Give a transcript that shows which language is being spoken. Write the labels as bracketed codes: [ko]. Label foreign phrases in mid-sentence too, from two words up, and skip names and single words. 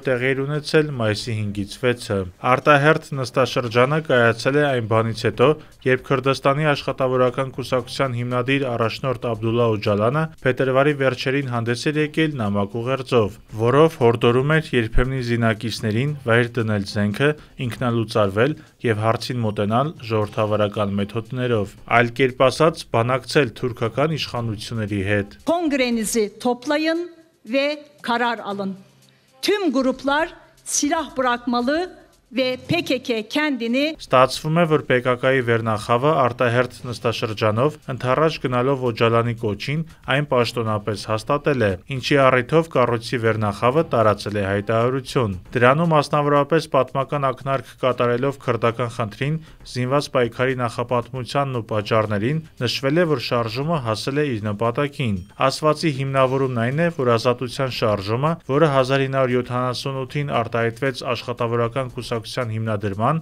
[hy] տեղի էր ունեցել մայիսի 5-ից 6-ը։ Արտահերթ նստաշրջանը կայացել է այն բանից հետո, երբ Քրդստանի աշխատավորական կուսակցության հիմնադիր առաջնորդ Աբդուլլա Օջալանը փետրվարի վերջերին հանդես էր եկել նամակ ուղերձով, որով հորդորում էր երբեմնի զինակիցներին վայր դնել զենքը, ինքնալուծարվել և հարցին մոտենալ ժողովրդավարական մեթոդներով, այլ կերպ ասած, բանակցել թուրքական իշխանությունների հետ։ [tr] Kongrenizi toplayın ve karar alın. Tüm gruplar silah bırakmalı ve PKK kendini [hy] Ստացվում է, որ PKK-ի վերնախավը արտահերթ նստաշրջանով ընդառաջ գնալով Օջալանի կոչին այն պաշտոնապես հաստատել է, ինչի առիթով կառույցի վերնախավը տարածել է հայտարարություն։ Դրանում մասնավորապես պատմական ակնարկ կատարելով քրդական խնդրին, զինված պայքարի նախապատմությանն ու պատճառներին, նշվել է, որ շարժումը հասել է իր նպատակին։ Ասվածի հիմնավորումն այն է, որ ազատության շարժումը, որը 1978-ին արտահայտվեց աշխատավորական կուսակցության հիմնադրման,